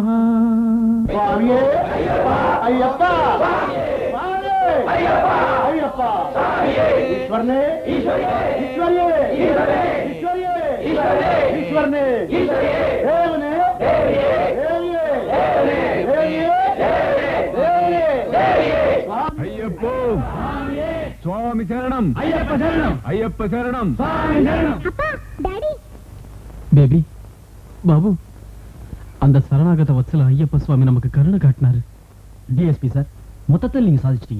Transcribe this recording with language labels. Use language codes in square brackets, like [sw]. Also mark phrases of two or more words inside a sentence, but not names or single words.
[ml] സ്വാമിയേ അയ്യപ്പ അയ്യപ്പ സ്വാമിയേ അയ്യപ്പ അയ്യപ്പ സ്വാമിയേ ഈശ്വരനേ ഈശ്വരനേ ഈശ്വരനേ ഈശ്വരനേ ഈശ്വരനേ ഈശ്വരനേ ഈശ്വരനേ ദേവനേ ദേവിയേ ദേവിയേ ദേവിയേ ദേവിയേ ദേവിയേ [ta] ஐயப்போ சுவாமி சரணம். ஐயப்ப சரணம். ஐயப்ப சரணம். சுவாமி சரணம். அப்பா, டாடி. பேபி, பாபு, அந்த சரணாகத வத்சல ஐயப்ப சுவாமி நமக்கு கருணை காட்டினாரு. டிஎஸ்பி சார், மொத்தத்தில் நீங்க சாதிச்சிட்டீங்க.